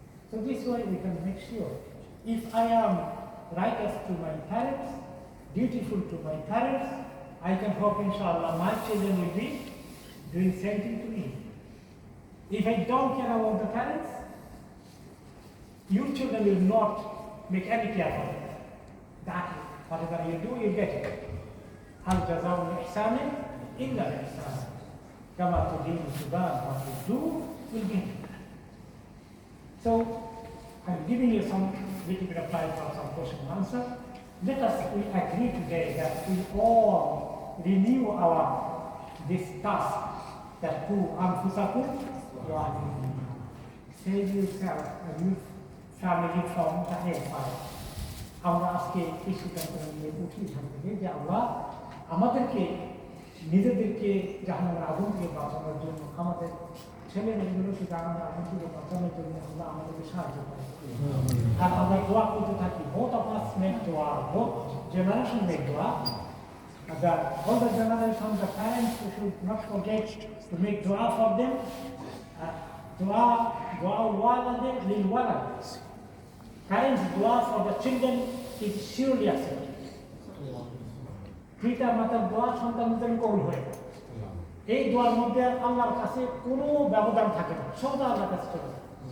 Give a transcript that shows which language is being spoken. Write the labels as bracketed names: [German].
[English] So this way we can make sure, if I am righteous to my parents, dutiful to my parents, I can hope inshallah my children will be doing same thing to me. If I don't care about the parents, your children will not make any care for it. That whatever you do, you get it. [Arabic] هل جزاء الإحسان إلا الإحسان كما تدين تدان, [English] what you do will get it. So I'm giving you some little bit of time for some question and answer. Let us we agree today that we all renew our this task that [Arabic] who anfusakum wa ahlikum. [English] Save yourself and your family from the hellfire. [Bangla] আমরা আজকে এই সিদ্ধান্ত নিয়ে উঠি এখান থেকে যে আমরা আমাদেরকে নিজেদেরকে জাহান্নামের আগুন থেকে বাঁচানোর জন্য, আমাদের ছেলে মেয়েগুলোকে জাহান্নামের আগুন থেকে বাঁচানোর জন্য আমরা আমাদেরকে সাহায্য করি। আর আমরা দোয়া করতে থাকি, [English] both of us make dua, both generation make dua. The older generation, the parents should not forget to make dua for them. Dua walad lil walad. Parents' dua for the children is surely accepted. [Bangla] পিতা মাতার দোয়া সন্তানদের জন্য কবুল হয়। এই দোয়ার মধ্যে আল্লাহর কাছে কোনো ব্যবধান থাকে না, সব আল্লাহর কাছে চলে যায়।